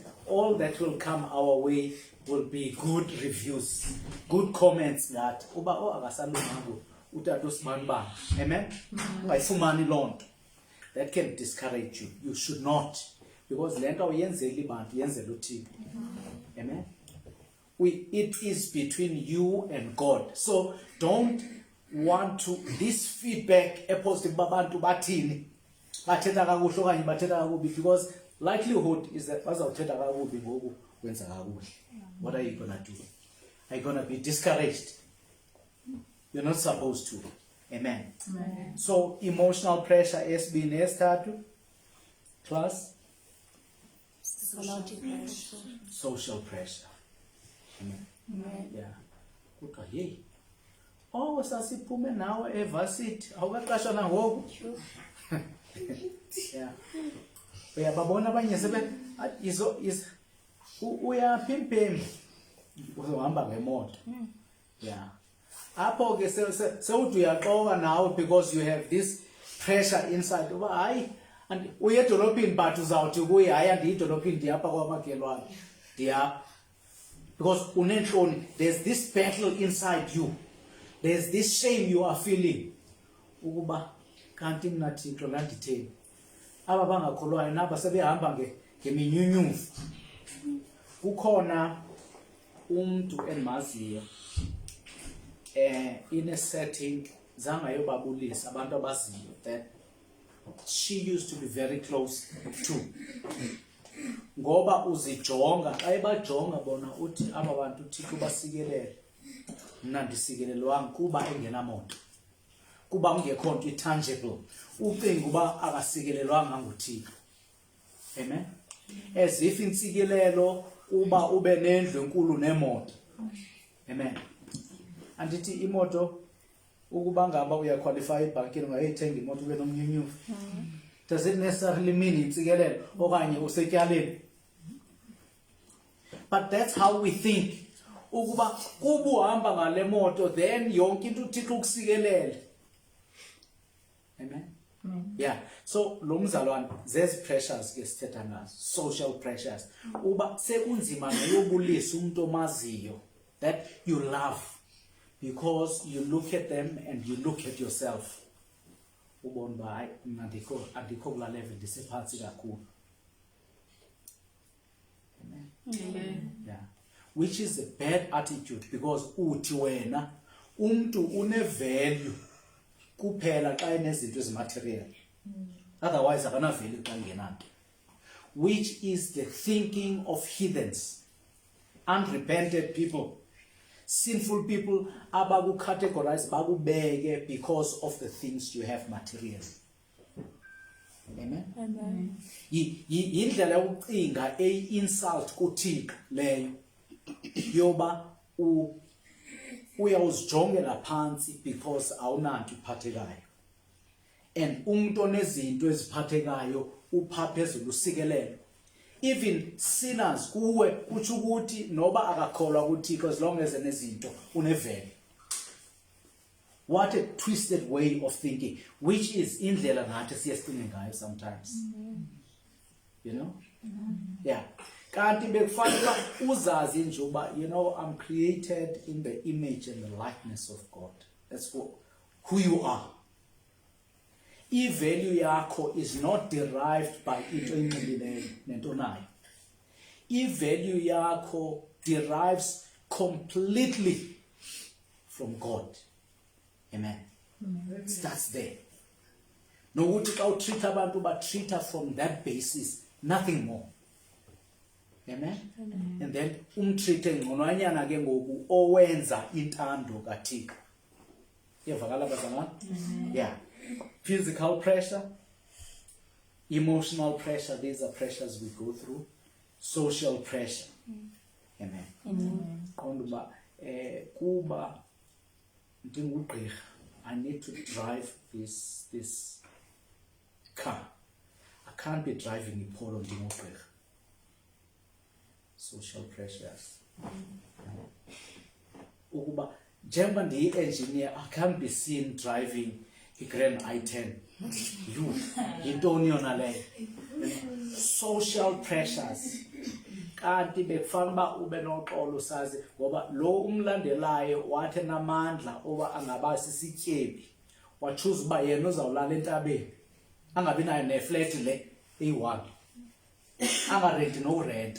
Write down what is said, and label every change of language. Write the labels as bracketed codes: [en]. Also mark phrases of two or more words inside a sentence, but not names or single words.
[en] all that will come our way will be good reviews good comments that [xh] uba akasalunganga utata usibanibani amen ungayifumani lonto [en] that can discourage you you should not because [xh] lento awuyenzeli bantu yenzela uThixo amen [en] it is between you and God so don't want to this feedback positive [xh] babantu bathini bathetha kakuhle okanye bathetha kakubi [en] because likelihood is that [xh] bazawuthetha kakubi ngoku wenza kakuhle [en] what are you going to do are you going to be discouraged you're not supposed to amen so emotional pressure [xh] esibini esithathu [en] class social pressure amen yeah [xh] kuthiwa hey sasiphume nawe evarsity awukaqashwa nangoku yeah uyababona abanye sebe uyaphi Mpembe uzohamba ngemoto yeah apho ke sewuthi uyaxoka nawe [en] because you have this pressure inside [xh] uba hayi and uye edolophini but uzawuthi kuye hayi andiyidolophini ndiyapha kwamakhelwane ndiyapha because unenhloni [en] there's this battle inside you there's this shame you are feeling [xh] ukuba kanti mina Thixo landitheni aba bangakholwayo naba sebehamba ngeminyunyuvu kukhona umuntu endimaziyo [en] in a setting [xh] zangayo babulisa abantu abaziyo [en] that she used to be very close to [xh] ngoba uzijonga xa ebajonga bona uthi aba bantu uThixo basikelele mina ndisikelelwanga kuba engenamoto kuba ungekho nto tangible ucinga uba akasikelelwanga nguThixo amen [en] as if [xh] insikelelo uba ube nendlu enkulu nemoto amen andithi imoto ukuba ngaba uyaqualify ebhankini ungayithenga imoto ube nomnyunyuvu [en] does it necessarily mean [xh] insikelelo okanye usetyaleni [en] but that's how we think [xh] ukuba kuba uhamba ngale moto then yonke into uThixo ukusikelele amen yeah so lo mzalwane zezi pressures ke sithetha ngazo [en] social pressures [xh] uba sekunzima neyobulisa umuntu omaziyo [en] that you love because you look at them and you look at yourself [xh] ubona ba hayi mina andikho kula level ndisephansi kakhulu [en] amen yeah which is a bad attitude because [xh] uthi wena umuntu une value kuphela xa enezinto ezimaterial otherwise akana value xa ngenanto [en] which is the thinking of heathens unrepented people sinful people [xh] abakucategorize bakubeke [en] because of the things you have material [xh] amen yindlela yokucinga insult kuThixo leyo yoba uyawuzijongela phansi because awunanto iphathekayo and umuntu onezinto eziphathekayo upha phezulu usikelelo [en] even sinners [xh] kuwe kuthi ukuthi noba akakholwa kuThixo [en] as long as [xh] enezinto unevele [en] what a twisted way of thinking which is [xh] indlela ngathi siyasicinga ngayo [en] sometimes you know yeah [xh] kanti bekufanele uzazi nje uba [en] you know I'm created in the image and the likeness of God that's who you are [xh] i-value yakho [en] is not derived by [xh] into enxilileyo nento nayo i-value yakho [en] derives completely from God amen it starts there [xh] nokuthi xa utreat abantu ba-treata [en] from that basis nothing more amen and then [xh] umtreate ngconwanyana ke ngoku owenza intando kaThixo iyavakala bazalwane [en] yeah Physical pressure, emotional pressure, these are pressures we go through. Social pressure. [xh] Amen. Qonda uba kuba ndingugqirha, [en] I need to drive this car. I can't be driving [xh] iPolo ndingugqirha. [en] Social pressures. [xh] Ukuba njengoba ndiyi-engineer, [en] I can't be seen driving i-Grand i10. [xh] Yintoni yona leyo? [en] Social pressures. [xh] Kanti bekufanele uba ube noxolo sazi ngoba lo umlandelayo wathi namandla oba angaba sisityebi, wachuza uba yena uzawulala entabeni, angabi nayo neflat le eyi-1, angarenti nokurenta.